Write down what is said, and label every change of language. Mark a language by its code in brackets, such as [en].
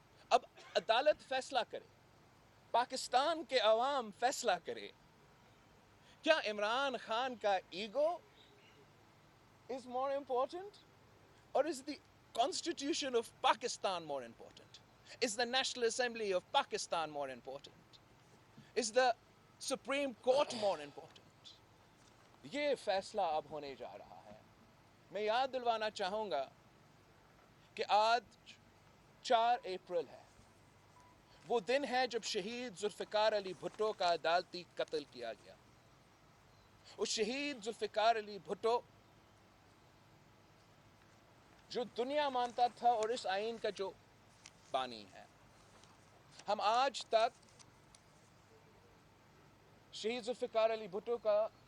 [ur] اب عدالت فیصلہ کرے، پاکستان کے عوام فیصلہ کرے، کیا عمران خان کا ego [en] is more important, or is the Constitution of Pakistan more important? Is the National Assembly of Pakistan more important? Is the Supreme Court more important? [ur] یہ فیصلہ اب ہونے جا رہا ہے. میں یاد دلوانا چاہوں گا کہ آج 4 اپریل ہے، وہ دن ہے جب شہید ذوالفقار علی بھٹو کا عدالتی قتل کیا گیا. اس شہید ذوالفقار علی بھٹو جو دنیا مانتا تھا اور اس آئین کا جو بانی ہے، ہم آج تک شہید ذوالفقار علی بھٹو کا